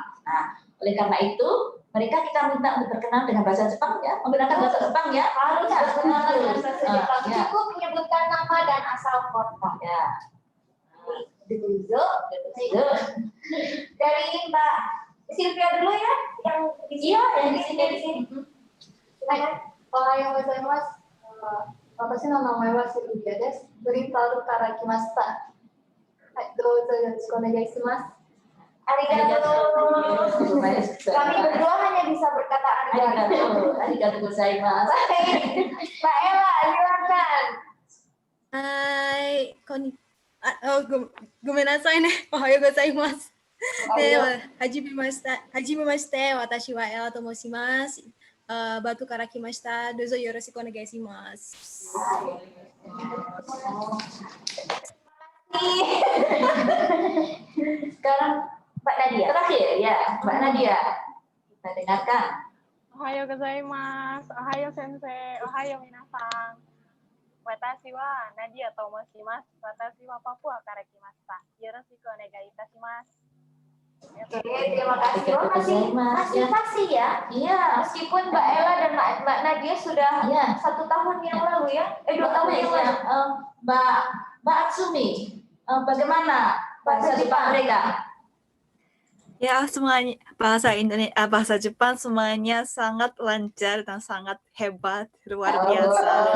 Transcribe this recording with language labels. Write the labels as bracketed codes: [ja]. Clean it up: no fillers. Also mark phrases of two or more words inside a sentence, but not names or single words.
[id] Nah, oleh karena itu, mereka kita minta untuk berkenalan dengan bahasa Jepang ya, menggunakan bahasa Jepang ya. Harus berkenalan dengan bahasa Jepang. Ya. Cukup menyebutkan nama dan asal kota. Ya. Deguzo. Dari Mbak Sylvia dulu ya, yang di sini. Iya, yang di sini. [ja] おはようございます。私の名前はSylviaです. Beritahuから来ました。はい、どうぞよろしくお願いします. Arigato. [id] Kami berdua hanya bisa berkata arigato. [ja] ありがとうございます. [id] Baik. Mbak Ella, silakan. [ja] Hai, ごめんなさいね. おはようございます。はじめまして、私はEllaと申します. Batuから来ました。どうぞよろしくお願いします. [id] Sekarang Mbak Nadia. Terakhir ya, Mbak Nadia. Kita dengarkan. [ja] おはようございます。おはよう先生. おはようみなさん. 私はNadiaと申します. 私はPapuaから来ました。よろしくお願いいたします. [id] Oke, terima kasih. Oh, masih fasih ya? Iya. Meskipun Mbak Ella dan Mbak Nadia sudah Iya. 1 tahun yang lalu ya? 2 tahun yang lalu. Mbak Atsumi, bagaimana bahasa Jepang mereka? Ya, semuanya bahasa Jepang semuanya sangat lancar dan sangat hebat, luar biasa.